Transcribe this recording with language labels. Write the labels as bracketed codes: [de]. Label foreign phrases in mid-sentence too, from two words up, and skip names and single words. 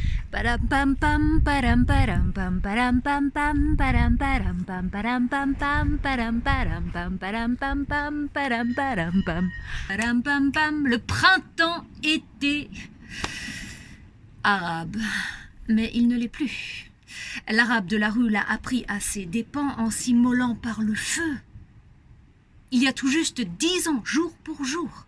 [fr] Param pam pam param param pam param pam pam param param pam param pam pam param param pam param pam pam param param pam. Le printemps était arabe, mais il ne l'est plus. L'arabe de la rue l'a appris à ses dépens en s'immolant par le feu. Il y a tout juste 10 ans, jour pour jour.